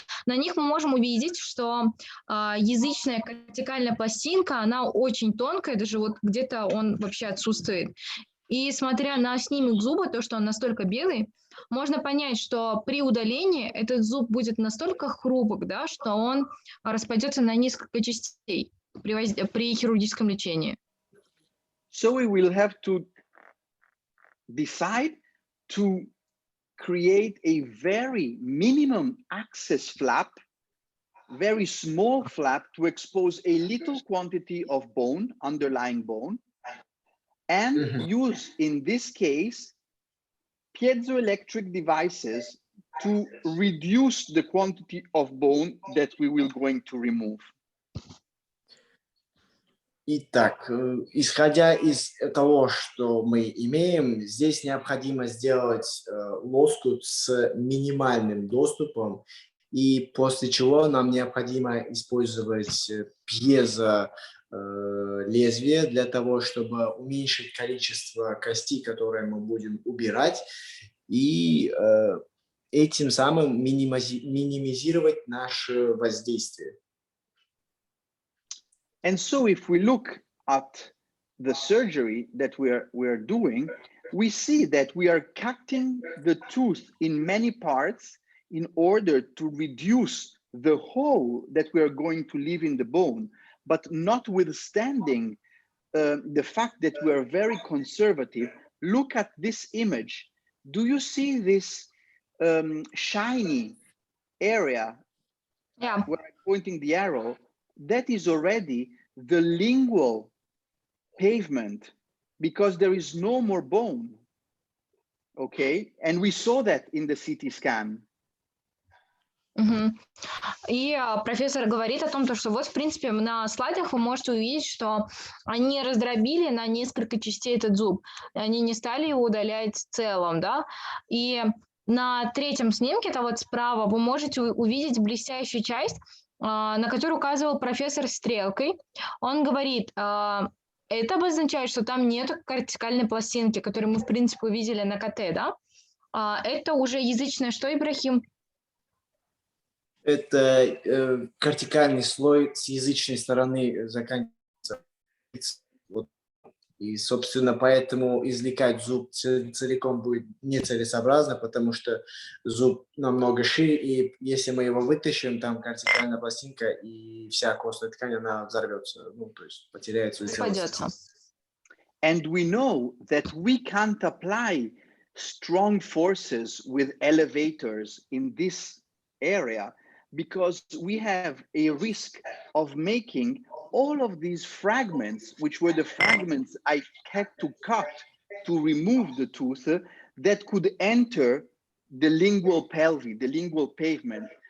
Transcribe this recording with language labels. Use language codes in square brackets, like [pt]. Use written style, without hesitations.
[ru] На них мы можем увидеть, что язычная кортикальная пластинка, она очень тонкая, даже вот где-то он вообще отсутствует. И смотря на снимок зуба, то, что он настолько белый, можно понять, что при удалении этот зуб будет настолько хрупок, да, что он распадется на несколько частей при хирургическом лечении. [en] So we will have to decide to create a very minimum access flap, very small flap to expose a little quantity of bone, underlying bone, and use, in this case, piezoelectric devices to reduce the quantity of bone that we will going to remove. [ru] Итак, исходя из того, что мы имеем, здесь необходимо сделать лоскут с минимальным доступом и после чего нам необходимо использовать лезвие для того, чтобы уменьшить количество костей, которые мы будем убирать, и этим самым минимизировать наше воздействие. [en] And so if we look at the surgery that we're doing, we see that we are cutting the tooth in many parts in order to reduce the hole that we are going to leave in the bone, but notwithstanding the fact that we are very conservative. Look at this image. Do you see this shiny area? Yeah. Where I'm pointing the arrow? That is already the lingual pavement, because there is no more bone. Okay, and we saw that in the CT scan. [ru] И профессор говорит о том, что вот, в принципе, на слайдах вы можете увидеть, что они раздробили на несколько частей этот зуб. Они не стали его удалять в целом, да. И на третьем снимке, это вот справа, вы можете увидеть блестящую часть, на которую указывал профессор стрелкой. Он говорит, это обозначает, что там нет кортикальной пластинки, которую мы, в принципе, увидели на КТ, да. Это уже язычное что, Ибрахим? Это кортикальный слой с язычной стороны заканчивается. И, собственно, поэтому извлекать зуб целиком будет нецелесообразно, потому что зуб намного шире, и если мы его вытащим, там кортикальная пластинка и вся костная ткань, она взорвется, ну, то есть потеряет свою целостность. [en] And we know that we can't apply strong forces with elevators in this area, because we have a risk of making all of these fragments, which were the fragments I had to cut to remove the tooth, that could enter the lingual pelvis, the lingual pavement.